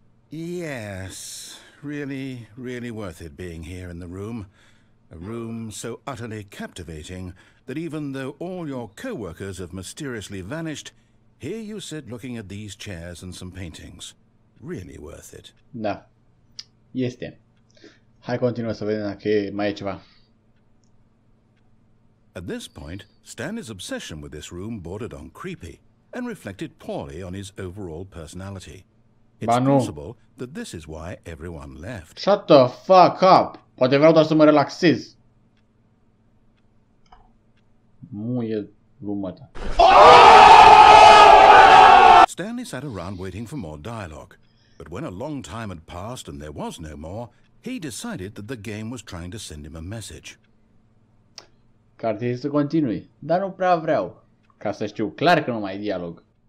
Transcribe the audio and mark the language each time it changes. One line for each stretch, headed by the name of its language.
English: Yes, really worth it being here in the room. A room so utterly captivating that even though all your co-workers have mysteriously vanished, here you sit looking at these chairs and some paintings. Really worth it.
Romanian: Da. Este. Hai, continuă să vedem dacă mai e ceva.
English: At this point, Stanley's obsession with this room bordered on creepy and reflected poorly on his overall personality. It's possible that this is why everyone left. Shut the fuck up!
Romanian: Poate vreau doar să mă relaxez. Nu e lumea ta.
English: Stanley sat around waiting for more dialogue, but when a long time had passed and there was no more, he decided that the game was trying to send him a message.
Romanian: Că ar trebui să continui, dar nu prea vreau, ca să știu clar că nu mai e dialog.